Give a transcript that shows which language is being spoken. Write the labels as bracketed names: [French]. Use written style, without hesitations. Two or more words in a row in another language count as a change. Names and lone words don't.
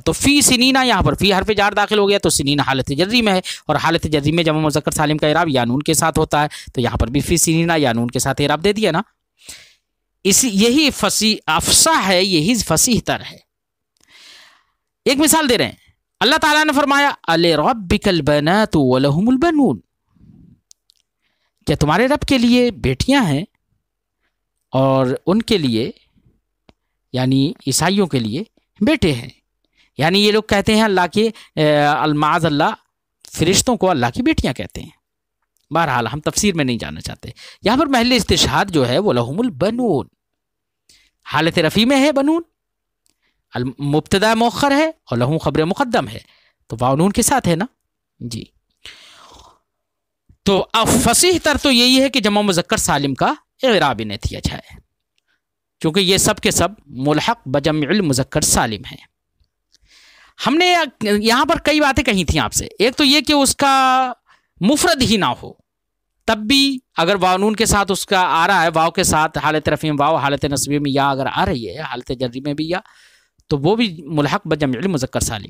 [Urdu] تو [Arabic] في سنين, [Urdu] یہاں پر فی حرف جار داخل ہو گیا تو سنینا حالت جری میں ہے، اور حالت جری میں جمع مذکر سالم کا اعراب یا نون کے ساتھ ہوتا ہے. تو یہاں پر भी [Arabic] في سنين [Urdu] یا نون کے ساتھ اعراب دے دیا نا۔ یہی فسی افسا ہے، یہی فصیح تر ہے. ایک مثال دے رہے ہیں، اللہ تعالیٰ نے فرمایا [Arabic] ألربك البنات ولهم البنون, [Urdu] کیا تمہارے رب کے لیے بیٹیاں ہیں اور ان کے لیے یعنی عیسائیوں کے لیے بیٹے ہیں. یعنی یہ لوگ کہتے ہیں اللہ کے الماز اللہ فرشتوں کو اللہ کی بیٹیاں کہتے ہیں. بہرحال ہم تفسیر میں نہیں جانا چاہتے۔ یہاں پر محل استشہاد جو ہے وہ [Arabic] لهم البنون, [Urdu] حالت رفعی میں ہے بنون، مبتدا مؤخر ہے اور لہ خبر مقدم ہے، تو واؤ نون کے ساتھ ہے نا جی. تو اب فصیح تر تو یہی ہے کہ جمع مذکر سالم کا اعراب انہیں دیا جائے، کیونکہ یہ سب کے سب ملحق بجمع مذکر سالم ہیں. ہم نے یہاں پر کئی باتیں کہی تھی آپ سے. ایک تو یہ کہ اس کا مفرد ہی نہ ہو، تب بھی اگر وانون کے ساتھ اس کا آ رہا ہے، واؤ کے ساتھ حالت رفعی میں واؤ، حالت نصبی میں یا اگر آ رہی ہے، حالت جری میں بھی یا، تو وہ بھی ملحق بجمع مذکر سالم.